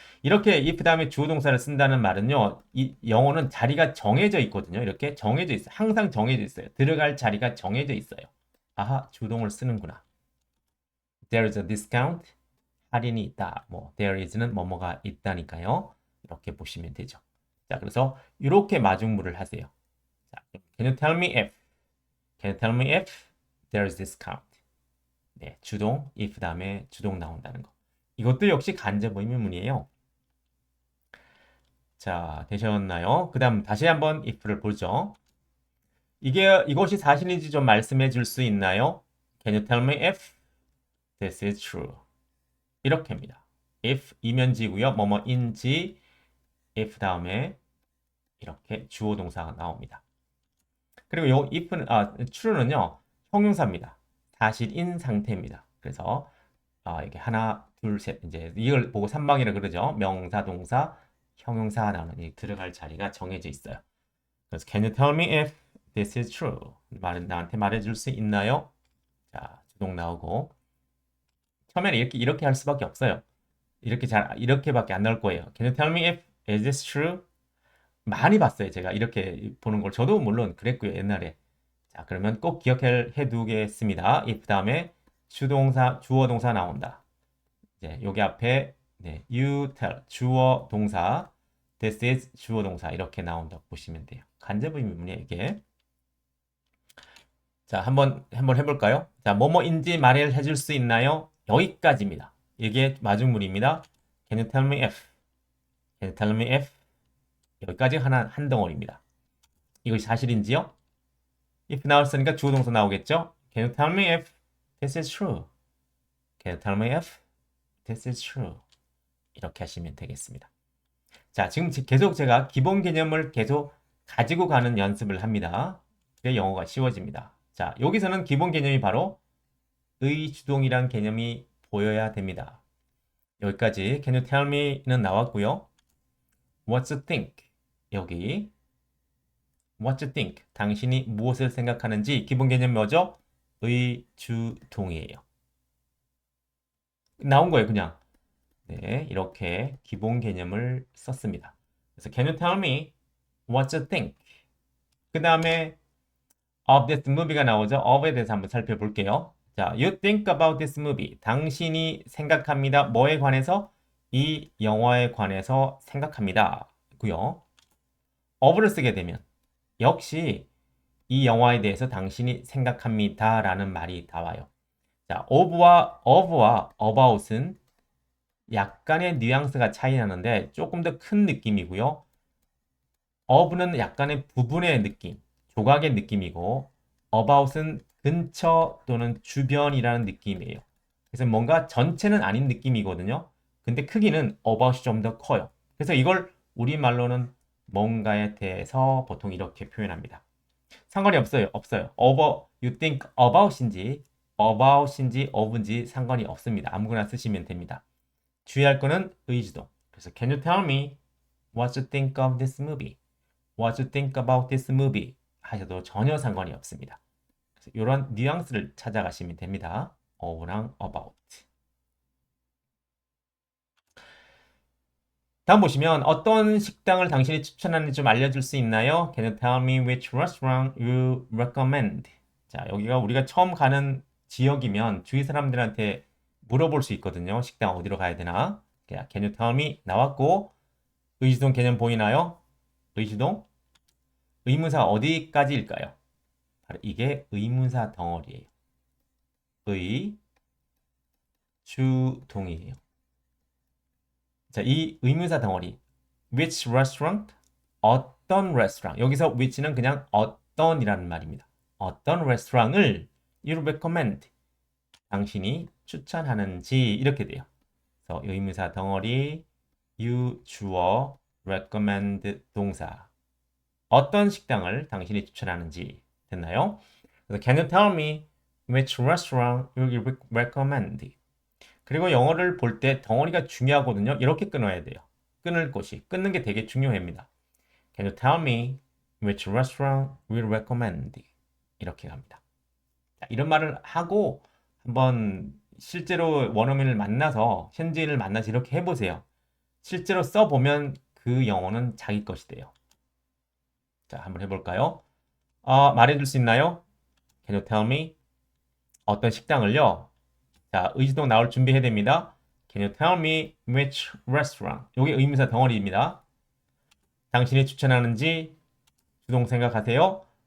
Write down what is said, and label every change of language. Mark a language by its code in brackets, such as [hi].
[ko] 이렇게 if 다음에 주어 동사를 쓴다는 말은요. 이 영어는 자리가 정해져 있거든요. 이렇게 정해져 있어요. 항상 정해져 있어요. 들어갈 자리가 정해져 있어요. 아하, 주동을 쓰는구나. [en] There is a discount. [ko] 할인이 있다. there is는 뭐뭐가 있다니까요. 이렇게 보시면 되죠. 자, 그래서 이렇게 마중물을 하세요. [en] 자, Can you tell me if? Can you tell me if there is discount? [ko] 네, 주동, if 다음에 주동 나온다는 거. 이것도 역시 간접 의문문이에요. 자, 되셨나요? 그 다음 다시 한번 if를 보죠. 이것이 사실인지 좀 말씀해 줄 수 있나요? [en] Can you tell me if this is true? [ko] 이렇게 합니다. if 이면지고요. 뭐뭐인지 if 다음에 이렇게 주어 동사가 나옵니다. 그리고 요 if는 true는요. 형용사입니다. 사실인 상태입니다. 그래서 이게 하나, 둘, 셋. 이제 이걸 보고 3방이라 그러죠. 명사, 동사, 형용사 나오는 이 들어갈 자리가 정해져 있어요. 그래서 [en] Can you tell me if this is true? [ko] 나한테 말해줄 수 있나요? 자, 주동 나오고 처음에는 이렇게 할 수밖에 없어요. 이렇게밖에 안 나올 거예요. [en] Can you tell me if is this true? [ko] 많이 봤어요. 제가 이렇게 보는 걸. 저도 물론 그랬고요. 옛날에. 자, 그러면 꼭 기억해 두겠습니다. if 다음에 주동사, 주어 동사 나온다. 이제 여기 앞에 네, you tell 주어 동사, this is 주어 동사 이렇게 나온다고 보시면 돼요. 간접 의문이에요, 이게. 자, 한번 해볼까요? 자, 뭐뭐인지 말해 줄 수 있나요? 여기까지입니다. 이게 마중물입니다. [en] Can you tell me if? Can you tell me if? [ko] 여기까지 한 덩어리입니다. 이것이 사실인지요? if 나왔으니까 주어 동사 나오겠죠? [en] Can you tell me if this is true? Can you tell me if this is true? [ko] 이렇게 하시면 되겠습니다. 자, 지금 계속 제가 기본 개념을 계속 가지고 가는 연습을 합니다. 그래 영어가 쉬워집니다. 자, 여기서는 기본 개념이 바로 의주동이란 개념이 보여야 됩니다. 여기까지 [en] Can you tell me는 [ko] 나왔고요. [en] What you think? [ko] 여기 [en] What you think? [ko] 당신이 무엇을 생각하는지 기본 개념 뭐죠? 의주동이에요. 나온 거예요, 그냥. 네, 이렇게 기본 개념을 썼습니다. 그래서 [en] Can you tell me what you think? [ko] 그 다음에 of this movie가 나오죠. of에 대해서 한번 살펴볼게요. [en] 자, you think about this movie. [ko] 당신이 생각합니다. 뭐에 관해서? 이 영화에 관해서 생각합니다. 고요. of를 쓰게 되면 역시 이 영화에 대해서 당신이 생각합니다. 라는 말이 나와요. 자, of와 about은 약간의 뉘앙스가 차이 나는데 조금 더 큰 느낌이고요. of는 약간의 부분의 느낌, 조각의 느낌이고 about은 근처 또는 주변이라는 느낌이에요. 그래서 뭔가 전체는 아닌 느낌이거든요. 근데 크기는 about이 좀 더 커요. 그래서 이걸 우리말로는 뭔가에 대해서 보통 이렇게 표현합니다. 상관이 없어요. you think about인지 of인지 상관이 없습니다. 아무거나 쓰시면 됩니다. 주의할 거는 의주동. 그래서 [en] Can you tell me what you think of this movie? What you think about this movie? [ko] 하셔도 전혀 상관이 없습니다. 그래서 이런 뉘앙스를 찾아가시면 됩니다. of랑 about. 다음 보시면 어떤 식당을 당신이 추천하는지 좀 알려줄 수 있나요? [en] Can you tell me which restaurant you recommend? [ko] 자, 여기가 우리가 처음 가는 지역이면 주위 사람들한테 물어볼 수 있거든요. 식당 어디로 가야 되나? [en] Can you tell me? [ko] 나왔고 의주동 개념 보이나요? 의주동? 의문사 어디까지일까요? 바로 이게 의문사 덩어리예요. 의주동이에요. 자, 이 의문사 덩어리 which restaurant? 어떤 레스토랑. 여기서 which는 그냥 어떤이라는 말입니다. 어떤 레스토랑을 you recommend 당신이 추천하는지 이렇게 돼요. 그래서 의문사 덩어리 you 주어 recommend 동사 어떤 식당을 당신이 추천하는지 됐나요? 그래서 [en] Can you tell me which restaurant you recommend? [ko] 그리고 영어를 볼 때 덩어리가 중요하거든요. 이렇게 끊어야 돼요. 끊는 게 되게 중요합니다. [en] Can you tell me which restaurant you recommend? [ko] 이렇게 갑니다. 자, 이런 말을 하고 한번 실제로 원어민을 만나서 현지인을 만나서 이렇게 해보세요. 실제로 써보면 그 영어는 자기 것이 돼요. 자, 한번 해볼까요? 말해줄 수 있나요? [en] Can you tell me? [ko] 어떤 식당을요? 자, 의주동 나올 준비해야 됩니다. [en] Can you tell me which restaurant? [ko] 여기 의문사 덩어리입니다. 당신이 추천하는지 주동 생각하세요.